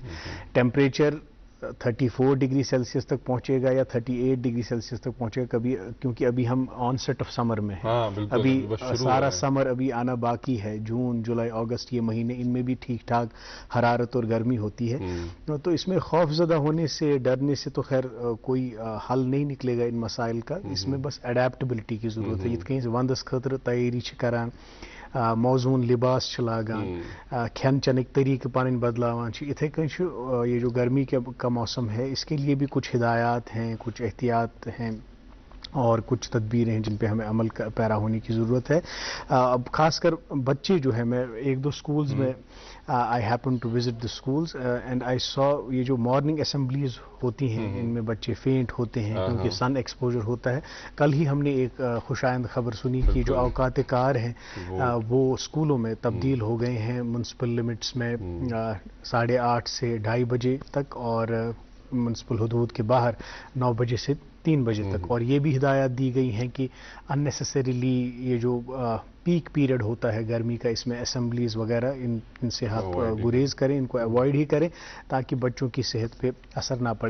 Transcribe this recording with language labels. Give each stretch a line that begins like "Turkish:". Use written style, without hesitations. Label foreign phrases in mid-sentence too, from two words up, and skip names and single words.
Urdu: ٹیمپریچر 34
English: ڈگری سیلسیس
Urdu: تک پہنچے گا یا 38
English: ڈگری سیلسیس
Urdu: تک پہنچے گا کبھی، کیونکہ ابھی ہم
English: onset of summer
Urdu: میں ہیں، ابھی سارا سمر ابھی آنا باقی ہے، جون، جولائی، اگست یہ مہینے، ان میں بھی ٹھیک ٹھاک حرارت اور گرمی ہوتی ہے۔ تو اس میں خوف زدہ ہونے سے، ڈرنے سے تو خیر کوئی حل نہیں نکلے گا ان مسائل کا، اس میں بس اڈیپٹیبلٹی کی ضرورت ہے۔
Kashmiri: یت کہیں وندس خاطر تیاری کران، موزون لباس لاگان، کھین چنک طریقہ پن بدلاوان، اتھے کن
Urdu: یہ جو گرمی کا موسم ہے اس کے لیے بھی کچھ ہدایات ہیں، کچھ احتیاط ہیں اور کچھ تدبیر ہیں جن پہ ہمیں عمل پیرا ہونے کی ضرورت ہے۔ اب خاص کر بچے جو ہیں، میں ایک دو سکولز میں
English: I happened to visit the schools and I saw
Urdu: یہ جو
English: morning assemblies
Urdu: ہوتی ہیں ان میں بچے فینٹ ہوتے ہیں کیونکہ
English: sun exposure
Urdu: ہوتا ہے۔ کل ہی ہم نے ایک خوشائند خبر سنی کہ جو اوقات کار ہیں وہ اسکولوں میں تبدیل ہو گئے ہیں
English: municipal limits
Urdu: میں 8:30 سے 2:30 بجے تک، اور میونسپل حدود کے باہر 9 بجے سے 3 بجے تک، اور یہ بھی ہدایات دی گئی ہیں کہ اننیسیسریلی یہ جو
English: peak period
Urdu: ہوتا ہے گرمی کا، اس میں اسمبلیز وغیرہ ان سے آپ گریز کریں، ان کو اوائڈ ہی کریں تاکہ بچوں کی صحت پہ اثر نہ پڑے۔